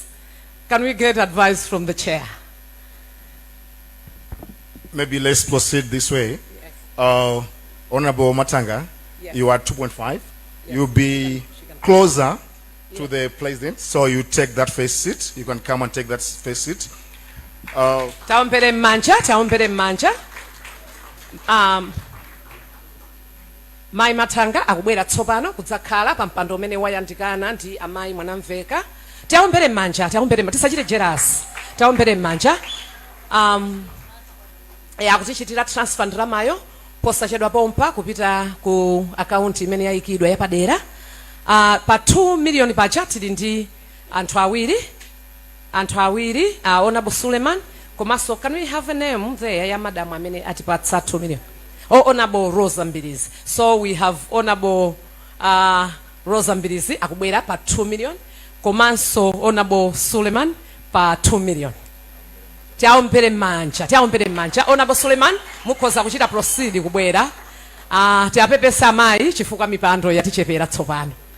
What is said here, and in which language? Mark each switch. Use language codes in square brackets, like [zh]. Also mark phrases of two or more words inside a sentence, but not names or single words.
[en] Can we get advice from the chair? Maybe let's proceed this way. Honorable Matanga, you are 2.5. You'll be closer to the president, so you take that first seat. You can come and take that first seat. [ny] Taompere manja. Mai Matanga akubwera tsopano kudzakhala pa mpando umene wayandikana ndi amayi Mwanamveka. Taompere manja, tisachite jealous. Taompere manja. Akutichitira transfer ndalamayo posachedwa pompa kupita ku account imene yayikidwa yapadera. Pa 2 million budget ndi anthu awiri, Honorable Suleiman. Komanso, [en] can we have a name there [ny] ya madam amene atipatsa [en] 2 million? Honorable Rosa Mbirizi. So we have [ny] Honorable Rosa Mbirizi akubwera pa 2 million. Komanso Honorable Suleiman pa 2 million. Taompere manja. Honorable Suleiman mukhoza kuchita proceed kubwera. Tiapepesa amayi chifukwa mipando yatichepera tsopano.